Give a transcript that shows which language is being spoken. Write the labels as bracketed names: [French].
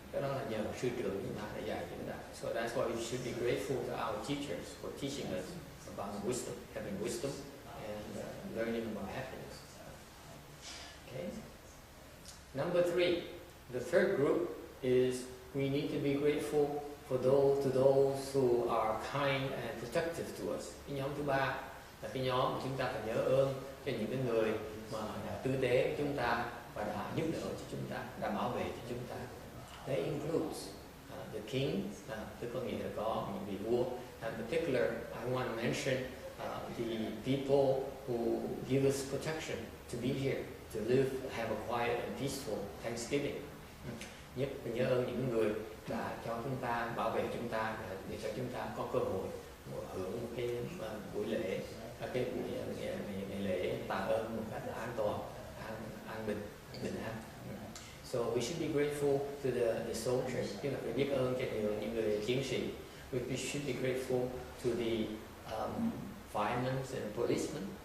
[Vietnamese] Cái đó là nhờ sư trưởng chúng ta đã dạy chúng ta. [English] So that's why we should be grateful to our teachers for teaching us about wisdom, having wisdom and learning about happiness. Okay. Number three, the third group is we need to be grateful to those who are kind and protective to us. [Vietnamese] Cái nhóm thứ ba là cái nhóm mà chúng ta phải nhớ ơn cho những cái người mà đã tư tế với chúng ta và đã giúp đỡ cho chúng ta, đã bảo vệ cho chúng ta. [English] That includes the king, [Vietnamese] tức có nghĩa là có những vị vua. [English] In particular, I want to mention the people who give us protection to be here, to live, have a quiet and peaceful Thanksgiving. [Vietnamese] Nhất là nhớ ơn những người đã cho chúng ta, bảo vệ chúng ta để cho chúng ta có cơ hội hưởng một cái buổi lễ, cái buổi ngày lễ tạ ơn một cách an toàn, an bình an. [English] So we should be grateful to the soldiers. [Vietnamese] Tức là phải biết ơn cho những người chiến sĩ. [English] We should be grateful to the firemen and policemen.